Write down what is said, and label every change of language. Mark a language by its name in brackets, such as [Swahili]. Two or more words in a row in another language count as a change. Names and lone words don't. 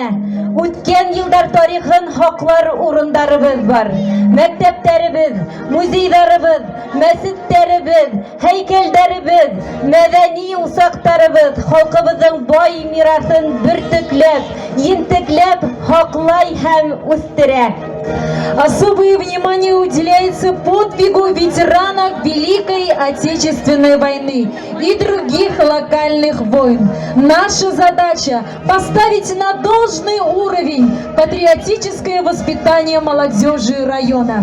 [Bashkir] Үткән йылдар тарихын хаҡлар урындарыбыҙ бар. Мәктәптәребеҙ, музейҙарыбыҙ, мәсеттәребеҙ, һәйкәлдәребеҙ, мәҙәни усаҡтарыбыҙ халҡыбыҙҙың бай мираҫын бөртөкләп, ентекләп һаҡлай һәм үҫтерә. [Russian] Особое внимание уделяется подвигу ветеранов Великой Отечественной войны и других локальных войн. Наша задача – поставить на должный уровень патриотическое воспитание молодежи района.